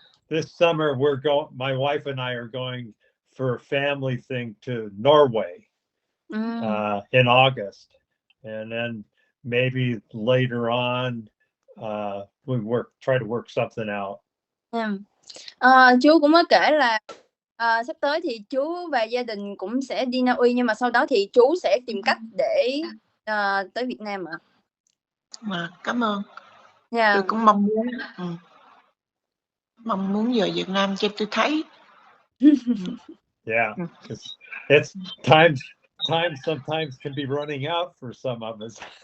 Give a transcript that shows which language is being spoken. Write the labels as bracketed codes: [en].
[en] This summer my wife and I are going for a family thing to Norway in August, and then maybe later on we try to work something out. [vi] Chú cũng mới kể là sắp tới thì chú và gia đình cũng sẽ đi Na Uy, nhưng mà sau đó thì chú sẽ tìm cách để tới Việt Nam ạ. Cảm ơn. Tôi cũng mong muốn về Việt Nam cho tôi thấy. [en] Yeah, it's time sometimes can be running out for some of us.